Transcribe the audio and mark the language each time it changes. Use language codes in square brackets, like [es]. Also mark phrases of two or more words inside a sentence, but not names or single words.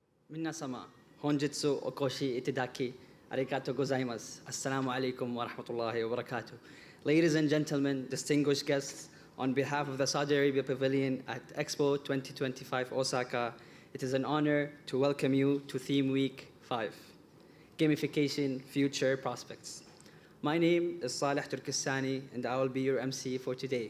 [ja] 皆様、本日はお越しいただき、ありがとうございます, [ar] السلام عليكم ورحمة الله وبركاته. [en] Ladies and gentlemen, distinguished guests, on behalf of the Saudi Arabia Pavilion at EXPO 2025 Osaka, it is an honor to welcome you to Theme Week 5, Gamification, Future Prospects. My name is Saleh Turkistani, and I will be your MC for today.